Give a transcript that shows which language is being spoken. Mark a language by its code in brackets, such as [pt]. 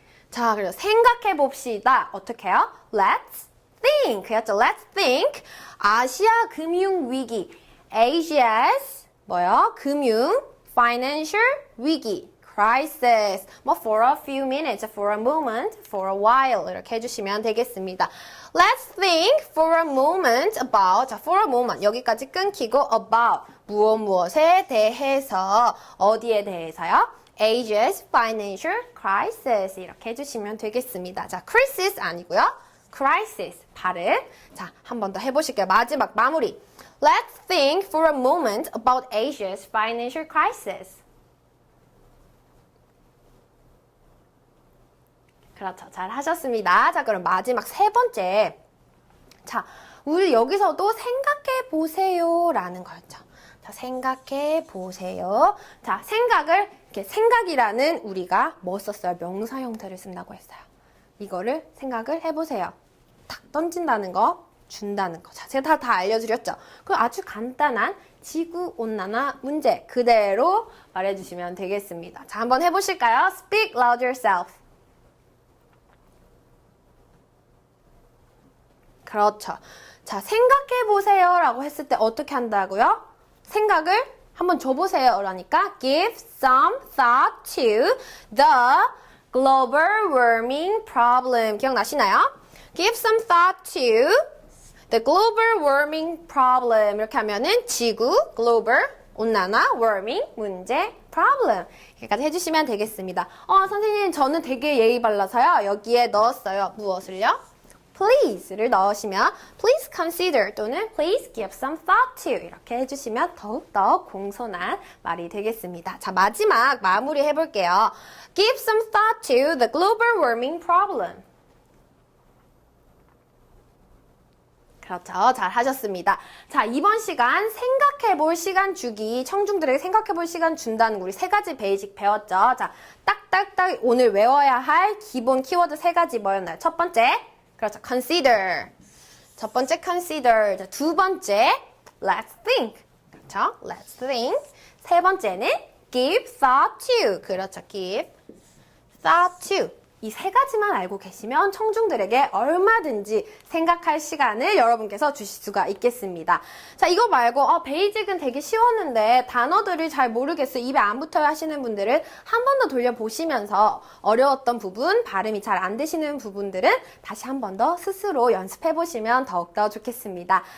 [ko] 자, 그래서 생각해 봅시다. 어떻게 해요? [en] Let's think. 였죠? Let's think. [ko] 아시아 금융 위기. Asia's 뭐요? 금융 financial 위기. [en] crisis. 뭐 for a few minutes, for a moment, for a while 이렇게 해주시면 되겠습니다. Let's think for a moment about. [ko] 자, for a moment 여기까지 끊기고 about 무엇에 대해서 어디에 대해서요? [en] Asia's financial crisis [ko] 이렇게 해주시면 되겠습니다. 자, crisis 아니고요. crisis 발음. 자, 한 번 더 해보실게요. 마지막 마무리. [en] Let's think for a moment about Asia's financial crisis. [ko] 그렇죠. 잘 하셨습니다. 자, 그럼 마지막 세 번째. 자, 우리 여기서도 생각해 보세요 라는 거였죠. 자, 생각해 보세요. 자, 생각을 이렇게 생각이라는 우리가 뭐 썼어요? 명사 형태를 쓴다고 했어요. 이거를 생각을 해보세요. 탁 던진다는 거, 준다는 거. 자, 제가 다 알려드렸죠. 그 아주 간단한 지구온난화 문제 그대로 말해주시면 되겠습니다. 자, 한번 해보실까요? [en] Speak loud yourself. [ko] 그렇죠. 자, 생각해보세요 라고 했을 때 어떻게 한다고요? 생각을 한번 줘보세요 라니까 [en] give some thought to the global warming problem. [ko] 기억나시나요? [en] give some thought to the global warming problem. [ko] 이렇게 하면은 지구, global, 온난화, warming, 문제, problem. 여기까지 해주시면 되겠습니다. 선생님, 저는 되게 예의 발라서요. 여기에 넣었어요. 무엇을요? please를 넣으시면 please consider 또는 [en] please give some thought to [ko] 이렇게 해주시면 더욱더 공손한 말이 되겠습니다. 자, 마지막 마무리 해볼게요. [en] give some thought to the global warming problem. [ko] 그렇죠. 잘 하셨습니다. 자, 이번 시간 생각해볼 시간 주기, 청중들에게 생각해볼 시간 준다는 우리 세 가지 베이직 배웠죠. 자, 딱딱딱 오늘 외워야 할 기본 키워드 세 가지 뭐였나요? 첫 번째, 그렇죠. consider. 첫 번째 consider. 자, 두 번째 let's think. [en] 그렇죠. let's think. [ko] 세 번째는 give thought to. [en] 그렇죠. give thought to. [ko] 이 세 가지만 알고 계시면 청중들에게 얼마든지 생각할 시간을 여러분께서 주실 수가 있겠습니다. 자, 이거 말고 베이직은 되게 쉬웠는데 단어들을 잘 모르겠어요. 입에 안 붙어요 하시는 분들은 한 번 더 돌려보시면서 어려웠던 부분, 발음이 잘 안 되시는 부분들은 다시 한 번 더 스스로 연습해보시면 더욱더 좋겠습니다.